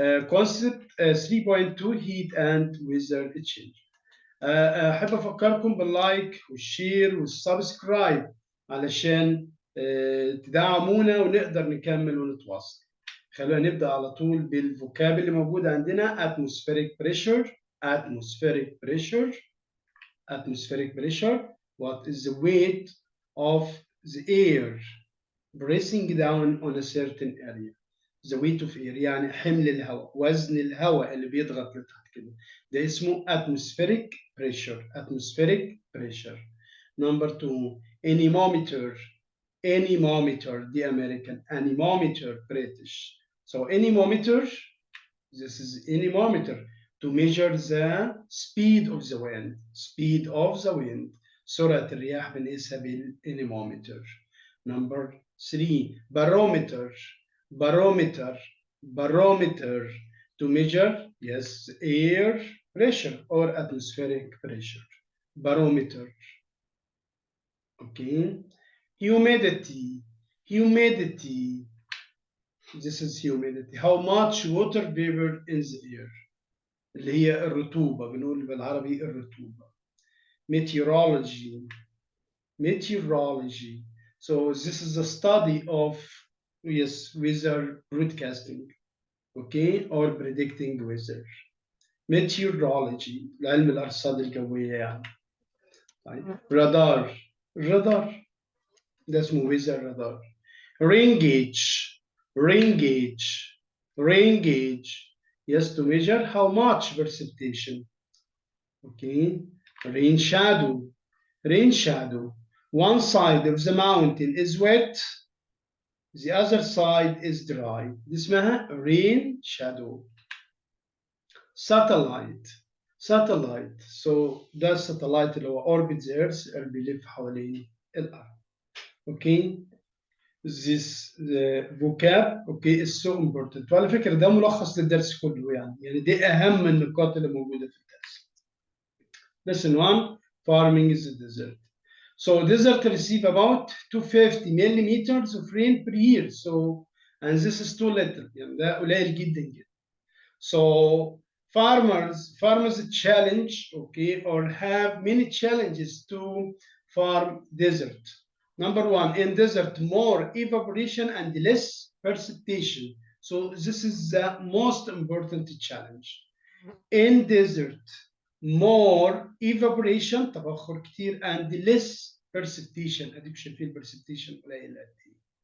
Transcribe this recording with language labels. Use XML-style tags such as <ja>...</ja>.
<en>Concept 3.2 heat and weather change.</en> <ar>احب افكركم باللايك والشير والسبسكرايب علشان تدعمونا ونقدر نكمل ونتواصل. خلونا نبدا على طول بالفوكاب اللي موجود عندنا.</ar> <en>atmospheric pressure. atmospheric pressure. atmospheric pressure. What is the weight of the air pressing down on a certain area? the weight of air</en> <ar>يعني حمل الهواء، وزن الهواء اللي بيضغط لتحت كده، ده اسمه atmospheric pressure.</ar> <en>atmospheric pressure. Number 2 anemometer. anemometer the American, anemometer British. So anemometer, this is anemometer to measure the speed of the wind. speed of the wind.</en> <ar>سرعة الرياح بنقيسها بالanemometer.</ar> <en>Number 3 barometer. barometer. barometer to measure, yes, air pressure or atmospheric pressure. barometer. Okay. humidity. humidity. This is humidity. how much water vapor in the air.</en> <ar>اللي هي الرطوبة، بنقول بالعربي الرطوبة.</ar> <en>meteorology. meteorology. So this is the study of, yes, weather broadcasting, okay, or predicting weather.</en> <ar>meteorology علم الأرصاد الجوية يعني. طيب. radar.</ar> <en>radar</en> <ar>ده اسمه</ar> <en>weather radar. rain gauge. rain gauge. rain gauge, yes, to measure how much precipitation. Okay. rain shadow. rain shadow. One side of the mountain is wet, the other side is dry.</en> <ar>دي اسمها rain shadow.</ar> <en>satellite. satellite.</en> <ar>So ده satellite اللي هو</ar> <en>orbit the earth</en> <ar>اللي بيلف حوالين الأرض.</ar> <en>Okay. This vocab okay is so important.</en> <ar>وعلى فكرة ده ملخص للدرس كله، يعني دي أهم النقاط اللي موجودة في الدرس.</ar> <en>Lesson 1 farming is the desert. So desert receive about 250 millimeters of rain per year. So and this is too little.</en> <ar>يعني ده قليل جدا جدا.</ar> <en>So farmers challenge, okay, or have many challenges to farm desert. Number 1, in desert more evaporation and less precipitation. So this is the most important challenge. In desert more evaporation</en> <ar>تبخر كتير</ar> <en>and less precipitation.</en> <ar>اديك شايفين precipitation قليل قد ايه.</ar>